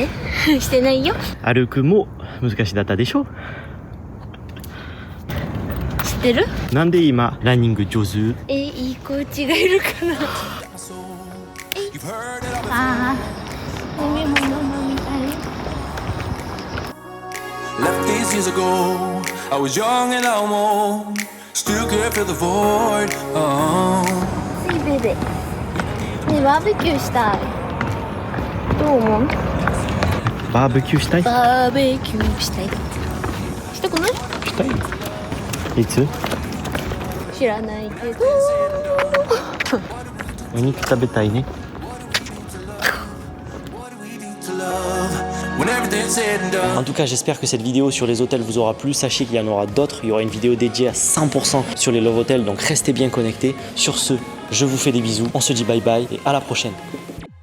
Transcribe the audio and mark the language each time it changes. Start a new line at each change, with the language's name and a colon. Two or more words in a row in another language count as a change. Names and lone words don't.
Japanese: してないよ。歩くも難しだったでしょ？知ってる？なんで今ランニング上手？いいコーチがいるかな。ああ、海もママみたい。
English: Left these years ago, I was young and almost still could fill the void. Hey baby,
Japanese: ね、バーベキューしたい。どう思う？バーベキューしたい？バーベキューしたい。したくない？したい。いつ？知らないけど。お肉食べたいね。
French: En tout cas, j'espère que cette vidéo sur les hôtels vous aura plu. Sachez qu'il y en aura d'autres. Il y aura une vidéo dédiée à 100% sur les
English: Love Hotels.
French: Donc restez bien connectés. Sur ce, je vous fais des bisous. On se dit
English: bye bye
French: et à la prochaine.